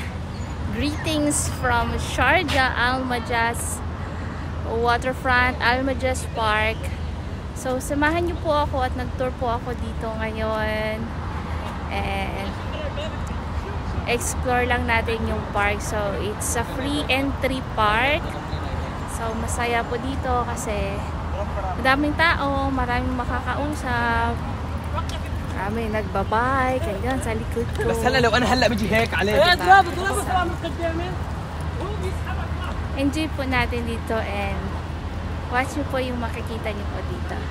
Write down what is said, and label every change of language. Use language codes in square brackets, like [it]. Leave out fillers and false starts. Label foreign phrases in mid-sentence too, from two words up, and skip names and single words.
[en] Greetings from Sharjah, Al Majas Waterfront, Al Majas Park. So, [tl] samahan niyo po ako at nag-tour po ako dito ngayon. [en] And explore [tl] lang natin yung park. [en] So, it's a free entry park. So, [tl] masaya po dito kasi madaming tao, maraming makakausap. Marami nagbabike, ganyan sa likod ko. [ar] بس هلا لو انا هلا بجي هيك عليك. [tl] Enjoy po natin dito [en] and watch [tl] nyo po yung makikita nyo po dito.